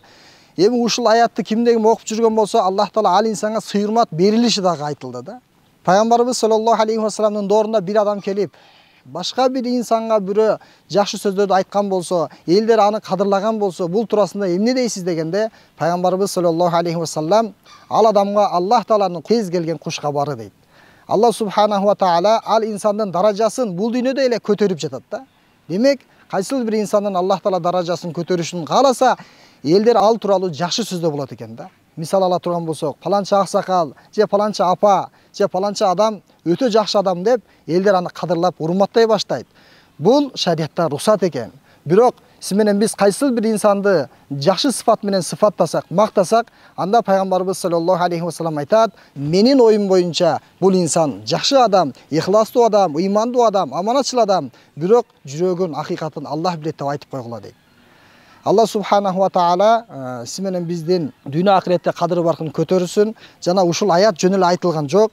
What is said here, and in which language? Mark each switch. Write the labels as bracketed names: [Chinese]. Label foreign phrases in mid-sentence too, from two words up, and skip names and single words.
[Kyrgyz] Эми ушул аятты кимдегим окуп жүргөн болсо, Аллах таала ал инсанга сыйырмат берилиши дагы айтылды да. Пайгамбарыбыз [Arabic] صلى الله عليه وسلم [Kyrgyz] доорунда бир адам келип, башка бир инсанга бирөө жакшы сөздөрдү айткан болсо, элдер аны кадырлаган болсо, бул туурасында эмне дейсиз дегенде, Пайгамбарыбыз [Arabic] صلى الله عليه وسلم [Kyrgyz] ал адамга Аллах тааланын кез келген куш кабары дейт. Алла [Arabic] سبحانه وتعالى [Kyrgyz] ал инсандын даражасын бул дүйнөдө эле көтөрүп жатат да. Демек, кайсыл бир инсандын Аллах таала даражасын көтөрүшүн кааласа, элдер ал тууралуу жакшы сөздө болот экен да. Мисал ала турган болсок, паланча аксакал, же паланча апа, же паланча адам өтө жакшы адам деп, элдер аны кадырлап, урматтай баштайт. Бул шариятта рухсат экен. Бирок сиз менен биз кайсыл бир инсанды жакшы сыфат менен сыфаттасак, мактасак, анда Пайгамбарыбыз [Arabic] صلى الله عليه وسلم [Kyrgyz] айтат: "Менин оюм боюнча бул инсан жакшы адам, ихластуу адам, ыймандуу адам, аманатчыл адам, бирок жүрөгүн, акыйкатын Аллах билет" деп айтып койгула дейт. Алла [Arabic] سبحانه وتعالى [Kyrgyz] сиз менен биздин дүйнө акыретте кадыр баркын көтөрүсүн, жана ушул аят жөн эле айтылган жок.